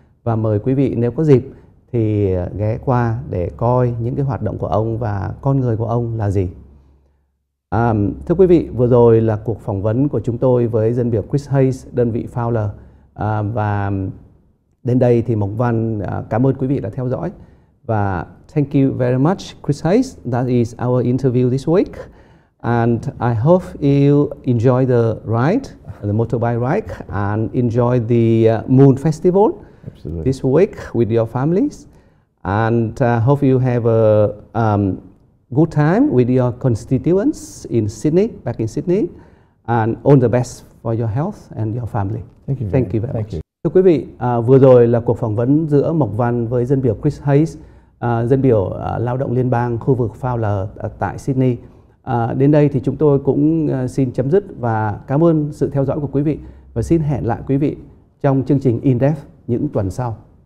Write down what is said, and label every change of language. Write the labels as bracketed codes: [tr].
[vi] Và mời quý vị nếu có dịp thì ghé qua để coi những cái hoạt động của ông và con người của ông là gì. Thưa quý vị, vừa rồi là cuộc phỏng vấn của chúng tôi với dân biểu Chris Hayes, đơn vị Fowler, và đến đây thì Mộc Văn cảm ơn quý vị đã theo dõi, và [en] thank you very much [vi] Chris Hayes. [en] That is our interview this week, and I hope you enjoy the ride, the motorbike ride, and enjoy the Moon Festival. Absolutely. This week with your families, and hope you have a good time with your constituents in Sydney, back in Sydney, and all the best for your health and your family. Thank you very much. [vi] Thưa quý vị, vừa rồi là cuộc phỏng vấn giữa Mộc Văn với dân biểu Chris Hayes, dân biểu lao động liên bang khu vực Fowler tại Sydney. Đến đây thì chúng tôi cũng xin chấm dứt và cảm ơn sự theo dõi của quý vị, và xin hẹn lại quý vị trong chương trình In Depth những tuần sau.